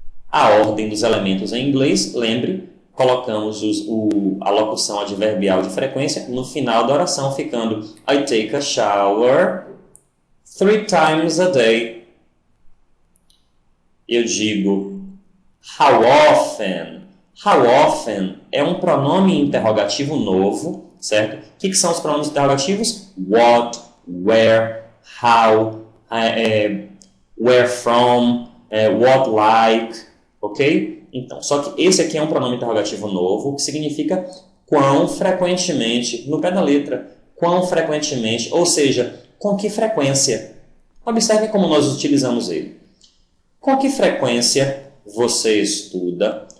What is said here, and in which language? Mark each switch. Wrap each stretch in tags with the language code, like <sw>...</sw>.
<pt>A ordem dos elementos em inglês, lembre, colocamos a locução adverbial de frequência no final da oração, ficando</pt> <en>I take a shower 3 times a day.</en> <pt>Eu digo how often. How often é um pronome interrogativo novo, certo? O que são os pronomes interrogativos?</pt> <en>What, where, how, where from, what like, ok?</en> <pt>Então, só que esse aqui é um pronome interrogativo novo, que significa quão frequentemente, no pé da letra, quão frequentemente, ou seja, com que frequência. Observe como nós utilizamos ele. Com que frequência você estuda?</pt>